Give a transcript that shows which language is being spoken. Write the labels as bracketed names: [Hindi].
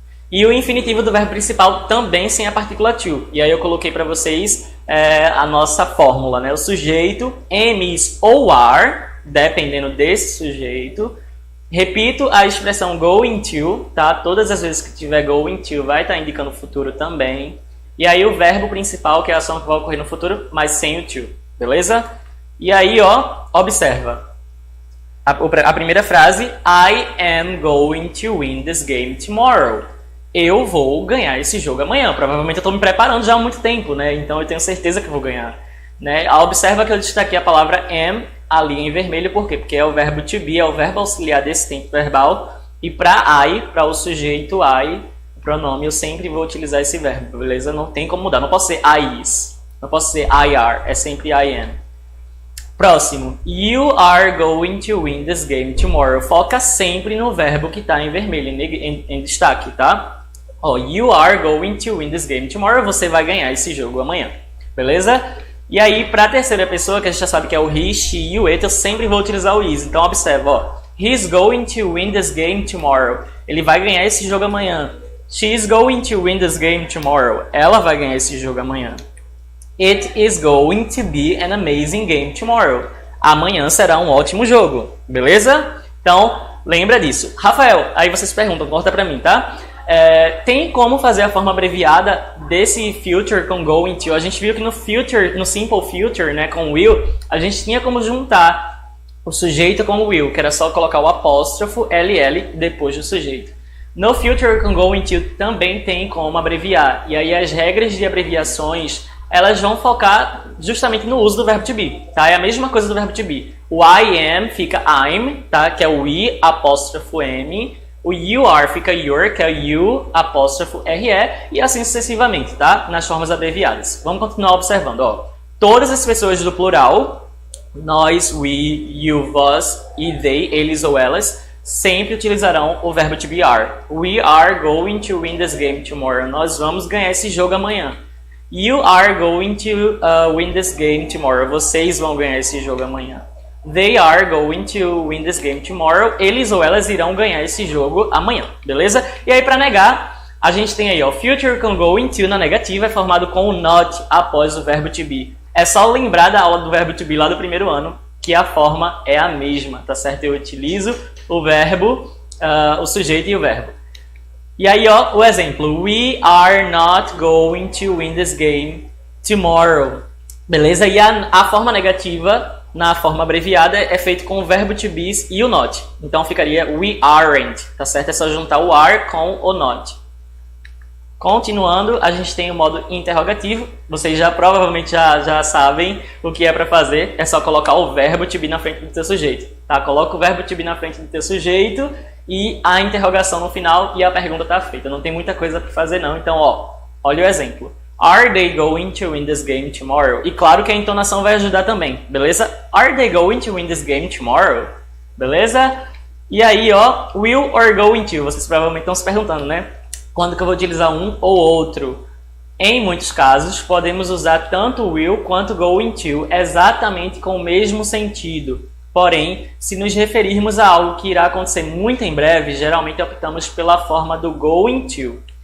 [Portuguese] E o infinitivo do verbo principal também sem a partícula to. E aí eu coloquei para vocês a nossa fórmula, né? O sujeito, am, is ou are, dependendo desse sujeito. Repito a expressão going to, tá? Todas as vezes que tiver going to vai estar indicando o futuro também. E aí o verbo principal, que é a ação que vai ocorrer no futuro, mas sem o to, beleza? E aí, ó, observa. A primeira frase, [English] I am going to win this game tomorrow. [Portuguese] Eu vou ganhar esse jogo amanhã. Provavelmente eu estou me preparando já há muito tempo, né? Então eu tenho certeza que eu vou ganhar, né? Observa que eu destaquei a palavra am ali em vermelho, por quê? Porque é o verbo to be, é o verbo auxiliar desse tempo verbal, E para I, para o sujeito I, o pronome, eu sempre vou utilizar esse verbo, beleza? Não tem como mudar. Não posso ser I is, não posso ser I are, é sempre I am. Próximo. [English] You are going to win this game tomorrow. [Portuguese] Foca sempre no verbo que está em vermelho, em destaque, tá? [English] Ó, you are going to win this game tomorrow. [Portuguese] Você vai ganhar esse jogo amanhã, beleza? E aí, para a terceira pessoa, que a gente já sabe que é o he, she e o it, eu sempre vou utilizar o is. Então, observa, ó. [English] He's going to win this game tomorrow. [Portuguese] Ele vai ganhar esse jogo amanhã. [English] She's going to win this game tomorrow. [Portuguese] Ela vai ganhar esse jogo amanhã. [English] It is going to be an amazing game tomorrow. [Portuguese] Amanhã será um ótimo jogo, beleza? Então, lembra disso. Rafael, aí vocês perguntam, corta pra mim, tá? Tem como fazer a forma abreviada desse future com going to? A gente viu que no future, no simple future, né, com will, a gente tinha como juntar o sujeito com o will, que era só colocar o apóstrofo LL depois do sujeito. No future com going to também tem como abreviar. E aí as regras de abreviações, elas vão focar justamente no uso do verbo to be, tá? É a mesma coisa do verbo to be. O I am fica I'm, tá? Que é o I apóstrofo M. O you are fica your, que é o you apóstrofo RE. E assim sucessivamente, tá? Nas formas abreviadas. Vamos continuar observando, ó. Todas as pessoas do plural, nós, we, you, vós e they, eles ou elas, sempre utilizarão o verbo to be are. [English] We are going to win this game tomorrow. [Portuguese] Nós vamos ganhar esse jogo amanhã. [English] You are going to win this game tomorrow. [Portuguese] Vocês vão ganhar esse jogo amanhã. [English] They are going to win this game tomorrow. [Portuguese] Eles ou elas irão ganhar esse jogo amanhã, beleza? E aí, para negar, a gente tem aí, ó, future com going to na negativa é formado com o not após o verbo to be. É só lembrar da aula do verbo to be lá do primeiro ano, que a forma é a mesma, tá certo? Eu utilizo o verbo, o sujeito e o verbo. E aí, ó, o exemplo. [English] We are not going to win this game tomorrow. [Portuguese] Beleza? E a forma negativa, na forma abreviada, é feito com o verbo to be e o not. Então ficaria we aren't, tá certo? É só juntar o are com o not. Continuando, a gente tem o modo interrogativo. Vocês já provavelmente já sabem o que é para fazer. É só colocar o verbo to be na frente do teu sujeito. Tá? Coloca o verbo to be na frente do teu sujeito e a interrogação no final e a pergunta está feita. Não tem muita coisa para fazer não. Então, ó, olha o exemplo. [English] Are they going to win this game tomorrow? [Portuguese] E claro que a entonação vai ajudar também, beleza? [English] Are they going to win this game tomorrow? [Portuguese] Beleza? E aí, ó, will or going to? Vocês provavelmente estão se perguntando, né? Quando que eu vou utilizar um ou outro? Em muitos casos, podemos usar tanto will quanto going to exatamente com o mesmo sentido. Porém, se nos referirmos a algo que irá acontecer muito em breve, geralmente optamos pela forma do going to.